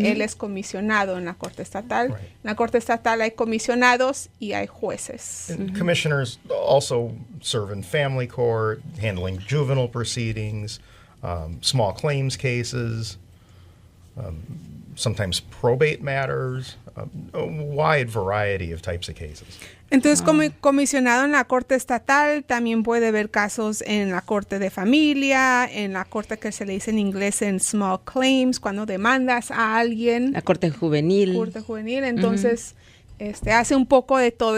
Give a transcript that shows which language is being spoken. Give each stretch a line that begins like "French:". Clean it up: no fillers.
Spanish: Él es comisionado en la corte estatal. Right. En la corte estatal hay comisionados y hay jueces. Uh-huh.
English: Commissioners also serve in family court, handling juvenile proceedings, small claims cases, sometimes probate matters, a wide variety of types of cases.
Spanish: Entonces, como comisionado en la corte estatal, también puede ver casos en la corte de familia, en la corte que se le dice en inglés en small claims, cuando demandas a alguien. La corte juvenil. Entonces, hace un poco de todo.